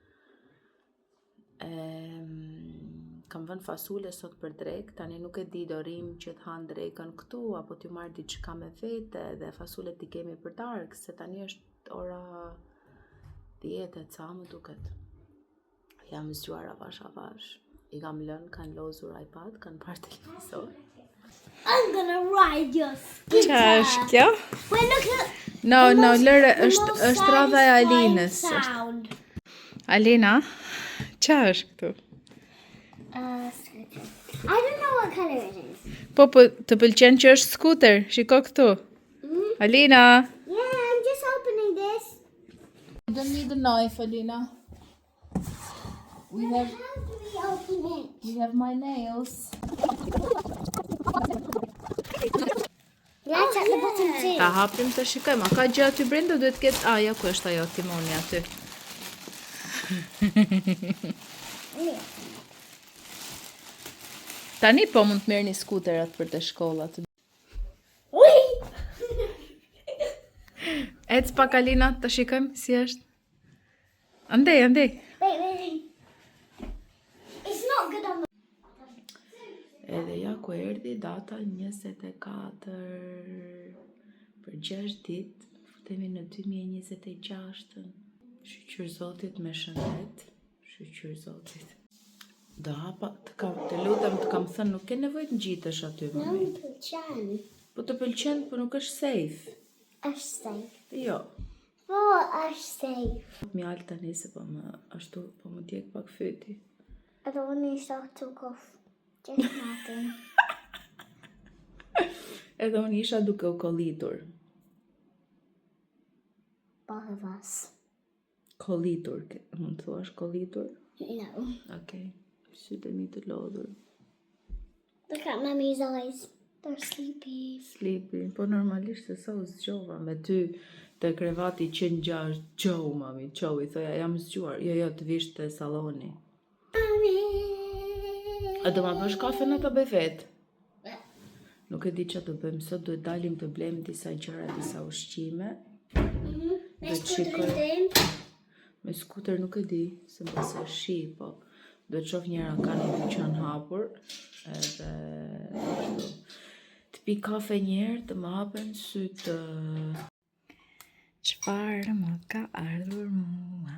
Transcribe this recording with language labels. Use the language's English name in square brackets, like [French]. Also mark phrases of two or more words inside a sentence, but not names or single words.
[Albanian] Kam vënë fasule sot për drek, tani nuk e di do rrim që të han drekën këtu, apo t'ju marr diçka me vete, dhe fasulet I kemi për darkë, se tani është ora 10 e ca më duket. Jam zgjuar avash. I kam lënë, kanë lozur iPad, kanë parë televizor. [English] I'm gonna ride your scooter. [Albanian] Qa është kjo? [English] Wait, look at [Albanian] No, lëre, [English] the most [Albanian] është radha e [English] satisfying [Albanian] Alinës. [English] sound. [Albanian] Alina, qa është këtu? [English] Scooter. I don't know what color it is. [Albanian] Po, të pëlqen që është scooter, shiko këtu. Alina! [English] Yeah, I'm just opening this. You don't need a knife, Alina. We How do we open it? have my nails. Let's at the bottom too. [Albanian] Ta hapim të shikojmë, a ka gjë aty brenda, duhet ketë, ja ku është ajo timoni aty. Tani po mund të merrni skuterat për të shkollat. [English] Wait. [Albanian] Ec pak Alina, të shikojmë si është. Andej. [English] Wait. It's not good on the... [Albanian] Edhe ja ku erdhi data 24 për 6 ditë, futemi në 2026. Shqyr Zotit me shëndet, shqyr Zotit. Do hapa, të lutem të kam thënë, nuk ke nevojë të ngjitesh aty mami. Po të pëlqen, po nuk është safe. Është safe. Jo. Po, është safe. Mjalë tani se po më djeg pak fyti. [English] I don't want to start took off. Just nothing. [Albanian] Edhe unë isha duke u kollitur. [English] Both of us. [Albanian] Kollitur, mund të thuash kollitur? [English] No. [Albanian] Okej. Sytë e mi të lodhur. [English] Look at Mummy's eyes. They're sleepy. Sleepy, [Albanian] po normalisht se sa u zgjova me ty te krevati që ngjash, qau mami, qau, I thoja jam zgjuar, jo të vish te salloni. A do ma bësh kafe në të bëj vetë? Nuk e di që të bëjmë sot, duhet dalim të blejmë disa gjëra, disa ushqime. [English] Let's put it in. [Albanian] Me skuter nuk e di, se më se shi, po Duhet shoh njëra ka një dyqan hapur, edhe ashtu. Të pi kafe njerë të më hapen sytë. Çfarë më ka ardhur mua?